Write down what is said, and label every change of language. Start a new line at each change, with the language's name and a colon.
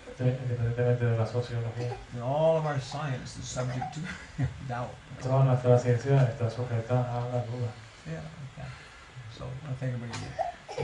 Spanish: independientemente de la sociología,
English: all of our science is subject to doubt.
Spanish: toda nuestra ciencia está sujeta a la duda.
English: Yeah. So I think everybody.